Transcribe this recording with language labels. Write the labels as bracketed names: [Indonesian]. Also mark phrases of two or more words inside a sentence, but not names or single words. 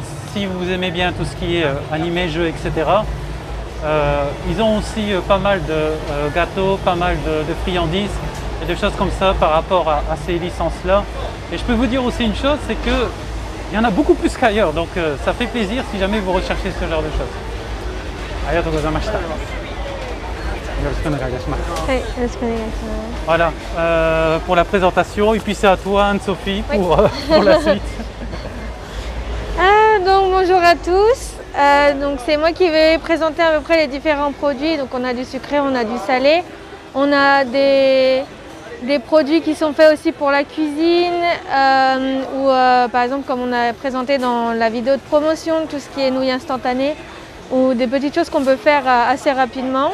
[French] Si vous aimez bien tout ce qui est animé, jeux, etc., ils ont aussi pas mal de gâteaux, pas mal de friandises et des choses comme ça par rapport à ces licences-là. Et je peux vous dire aussi une chose, c'est qu'il y en a beaucoup plus qu'ailleurs, donc ça fait plaisir si jamais vous recherchez ce genre de choses. [Japanese] ありがとうございました。よろしくお願いします. はい、よろしくお願いします。 [French] Voilà, pour la présentation, et puis c'est à toi Anne-Sophie Oui. pour la suite. Donc bonjour à tous. Donc c'est moi qui vais présenter à peu près les différents produits. Donc on a du sucré, on a du salé, on a des produits qui sont faits aussi pour la cuisine ou par exemple comme on a présenté dans la vidéo de promotion, tout ce qui est nouilles instantanées ou des petites choses qu'on peut faire assez rapidement.